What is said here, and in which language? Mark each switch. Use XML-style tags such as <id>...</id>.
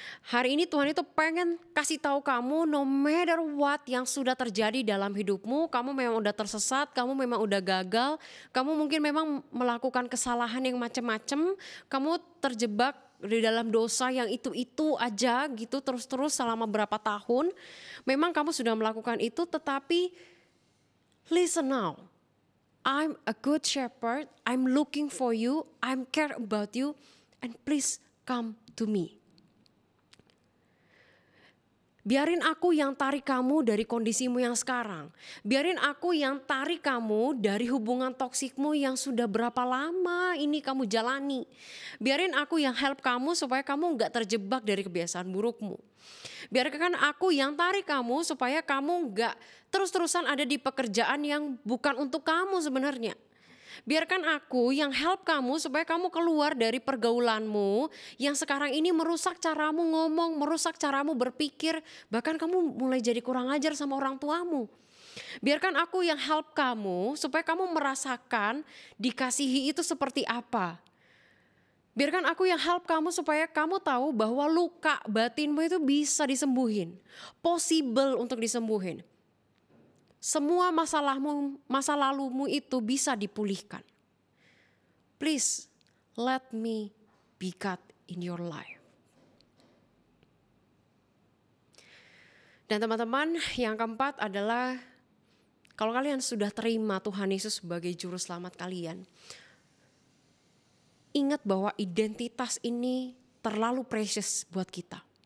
<id>Hari ini Tuhan itu pengen kasih tahu kamu,</id> <en>no matter what</en> <id>yang sudah terjadi dalam hidupmu, kamu memang udah tersesat, kamu memang udah gagal, kamu mungkin memang melakukan kesalahan yang macam-macam, kamu terjebak di dalam dosa yang itu-itu aja gitu terus-terus selama berapa tahun. Memang kamu sudah melakukan itu, tetapi</id> <en>listen now. I'm a good shepherd, I'm looking for you, I'm care about you, and please come to me.</en> <id>Biarin aku yang tarik kamu dari kondisimu yang sekarang. Biarin aku yang tarik kamu dari hubungan toksikmu yang sudah berapa lama ini kamu jalani. Biarin aku yang help kamu supaya kamu gak terjebak dari kebiasaan burukmu. Biarkan aku yang tarik kamu supaya kamu gak terus-terusan ada di pekerjaan yang bukan untuk kamu sebenarnya. Biarkan aku yang help kamu supaya kamu keluar dari pergaulanmu yang sekarang ini merusak caramu ngomong, merusak caramu berpikir, bahkan kamu mulai jadi kurang ajar sama orang tuamu. Biarkan aku yang help kamu supaya kamu merasakan dikasihi itu seperti apa. Biarkan aku yang help kamu supaya kamu tahu bahwa luka batinmu itu bisa disembuhin, possible untuk disembuhin. Semua masa lalumu itu bisa dipulihkan.</id> <en>Please let me be God in your life.</en> <id>Dan teman-teman, yang keempat adalah kalau kalian sudah terima Tuhan Yesus sebagai juru selamat kalian, ingat bahwa identitas ini terlalu precious buat kita.</id>